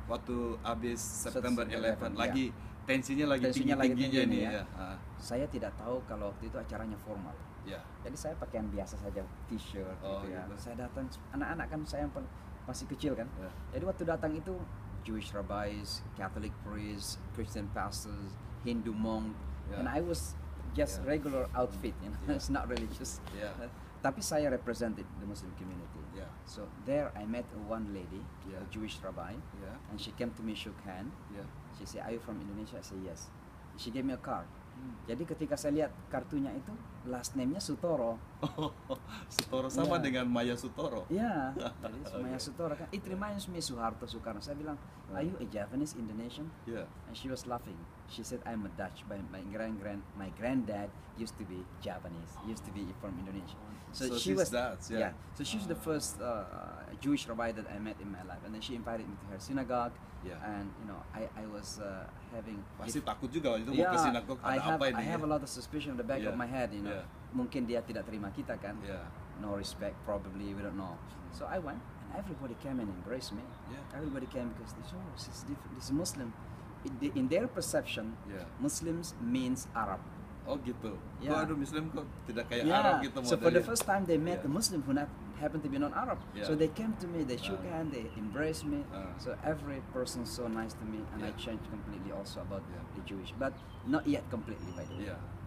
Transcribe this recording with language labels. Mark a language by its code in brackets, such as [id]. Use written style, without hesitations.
[id] Waktu habis September 11 lagi tensinya lagi tinggi-tingginya ini ya. Saya tidak tahu kalau waktu itu acaranya formal. Jadi saya pakaian biasa saja, t-shirt gitu ya. Saya datang, anak-anak kan saya masih kecil kan. Jadi waktu datang itu [en] Jewish rabbis, Catholic priests, Christian pastors, Hindu monk, and I was just regular outfit, you know. It's not religious. [id] Tapi saya [en] represented the Muslim community. So there I met one lady, a Jewish rabbi, and she came to me, shook hand. She said, "Are you from Indonesia?" I said, "Yes." She gave me a card. [id] Jadi ketika saya lihat kartunya itu, last name-nya Sutoro. Sutoro sama dengan Maya Sutoro. Iya, jadi Maya Sutoro kan. [en] It reminds me [id] Suharto Soekarno. Saya bilang, [en] "Are you a Japanese Indonesian?" And she was laughing. She said, "I'm a Dutch, but my granddad used to be Japanese, used to be from Indonesia." So she was Dutch, So she's the first Jewish rabbi that I met in my life, and then she invited me to her synagogue. And you know, I was having. [id] Pasti takut juga waktu itu mau ke sinagog, ada apa ini? [en] I have a lot of suspicion in the back of my head, you know. [id] Mungkin dia tidak terima kita kan. [en] No respect, probably, we don't know. So I went, and everybody came and embraced me. Everybody came because this is different. This is Muslim. In their perception, Muslims means Arab. [id] Oh gitu. Aduh Muslim kok tidak kayak Arab gitu modelnya. [en] So for the first time they met the Muslim who happened to be non-Arab. So they came to me, they shook hand, they embraced me. So every person so nice to me, and I changed completely also about the Jewish, but not yet completely by the way.